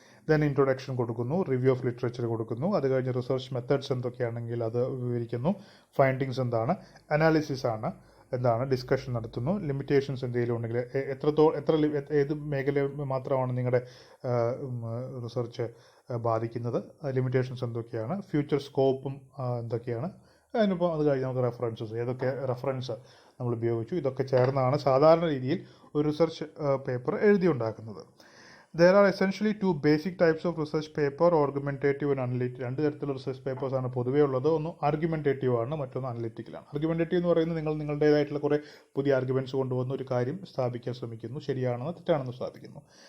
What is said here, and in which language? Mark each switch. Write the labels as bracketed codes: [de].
[ml] Then introduction കൊടുക്കുന്നു, review of literature കൊടുക്കുന്നു, അത് കഴിഞ്ഞ് റിസർച്ച് മെത്തേഡ്സ് എന്തൊക്കെയാണെങ്കിൽ അത് വിവരിക്കുന്നു, ഫൈൻഡിങ്സ് എന്താണ്, അനാലിസിസ് ആണ് എന്താണ്, ഡിസ്കഷൻ നടത്തുന്നു, ലിമിറ്റേഷൻസ് എന്തെങ്കിലും ഉണ്ടെങ്കിൽ ഏത് മേഖല മാത്രമാണ് നിങ്ങളുടെ റിസർച്ച് ബാധിക്കുന്നത്, ലിമിറ്റേഷൻസ് എന്തൊക്കെയാണ്, ഫ്യൂച്ചർ സ്കോപ്പും എന്തൊക്കെയാണ്, അതിനിപ്പോൾ അത് കഴിഞ്ഞ് നമുക്ക് റെഫറൻസസ്, ഏതൊക്കെ റെഫറൻസ് നമ്മൾ ഉപയോഗിച്ചു, ഇതൊക്കെ ചേർന്നാണ് സാധാരണ രീതിയിൽ ഒരു research paper എഴുതിയുണ്ടാക്കുന്നത്. [en] There are essentially two basic types of research paper, argumentative and analytical. [ml] രണ്ട് തരത്തിലുള്ള റിസർച്ച് പേപ്പേഴ്സാണ് പൊതുവേ ഉള്ളത്. ഒന്ന് ആർഗ്യുമെൻറ്റേറ്റീവ് ആണ്, മറ്റൊന്ന് അനലിറ്റിക്കലാണ്. ആർഗ്യുമെൻറ്റേറ്റീവ് എന്ന് പറയുന്നത് നിങ്ങളുടേതായിട്ടുള്ള കുറേ പുതിയ ആർഗ്യുമെൻറ്റ്സ് കൊണ്ടുവന്ന് ഒരു കാര്യം സ്ഥാപിക്കാൻ ശ്രമിക്കുന്നു, ശരിയാണെന്ന് തെറ്റാണെന്ന് സ്ഥാപിക്കുന്നു.